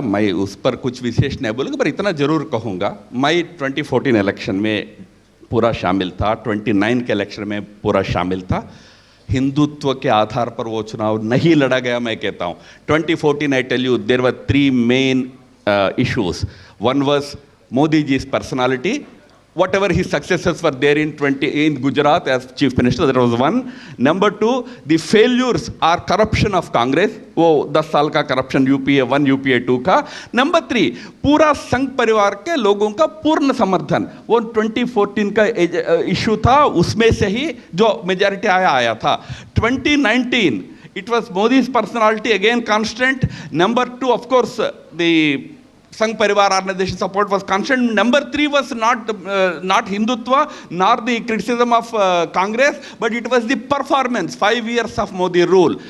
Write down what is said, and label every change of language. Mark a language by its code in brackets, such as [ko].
[hi] मैं उस पर कुछ विशेष नहीं बोलूँगा, पर इतना जरूर कहूँगा, मैं 2014 इलेक्शन में पूरा शामिल था, 29 के इलेक्शन में पूरा शामिल था. हिंदुत्व के आधार पर वो चुनाव नहीं लड़ा गया. मैं कहता हूँ 2014 [en] I tell you there were 3 main issues. One was Modi ji's personality. Whatever his successors were there in Gujarat as chief minister, that was one. Number 2, the failures or corruption of Congress. [hi] वो 10 साल का corruption UPA 1 UPA 2 का. Number 3, पूरा संघ परिवार के लोगों का पूर्ण समर्थन. वो 2014 का इशू था, उसमें से ही जो मेजॉरिटी आया था. [en] 2019 it was Modi's personality again constant. Number 2, of course, the Sangh Parivar organization support was constant. Number 3 was not Hindutva nor the criticism of Congress, but it was the performance, 5 years of Modi rule.